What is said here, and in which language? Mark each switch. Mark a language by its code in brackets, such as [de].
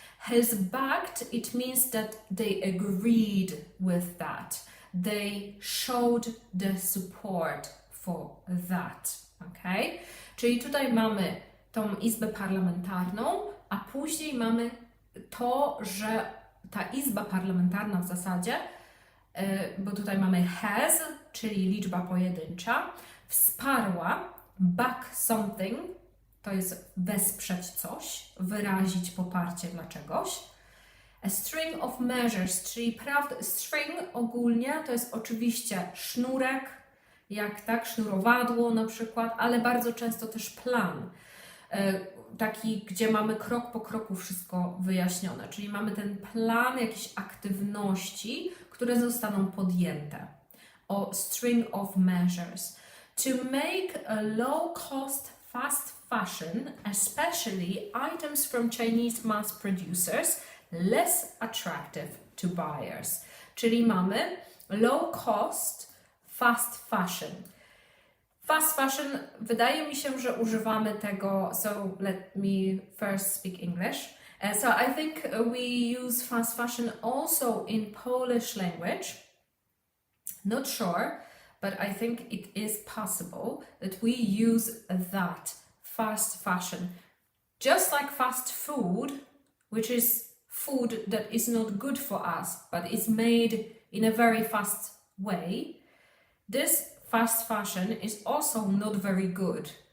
[en] Has backed, it means that they agreed with that. They showed the support for that. Okay? [pl] Czyli tutaj mamy tą izbę parlamentarną, a później mamy to, że ta izba parlamentarna w zasadzie, bo tutaj mamy has, czyli liczba pojedyncza, wsparła [en] back something, [pl] to jest wesprzeć coś, wyrazić poparcie dla czegoś. [en] A string of measures, [pl] czyli string ogólnie to jest oczywiście sznurek, jak tak, sznurowadło na przykład, ale bardzo często też plan. Taki, gdzie mamy krok po kroku wszystko wyjaśnione, czyli mamy ten plan jakichś aktywności, które zostaną podjęte. [en] O string of measures. To make a low-cost fast fashion, especially items from Chinese mass producers, less attractive to buyers. [pl] Czyli mamy [en] low-cost fast fashion. [pl] Fast fashion, wydaje mi się, że używamy tego, [en] so let me first speak English. So I think we use fast fashion also in Polish language. Not sure, but I think it is possible that we use that fast fashion. Just like fast food, which is food that is not good for us, but is made in a very fast way, this fast fashion is also not very good.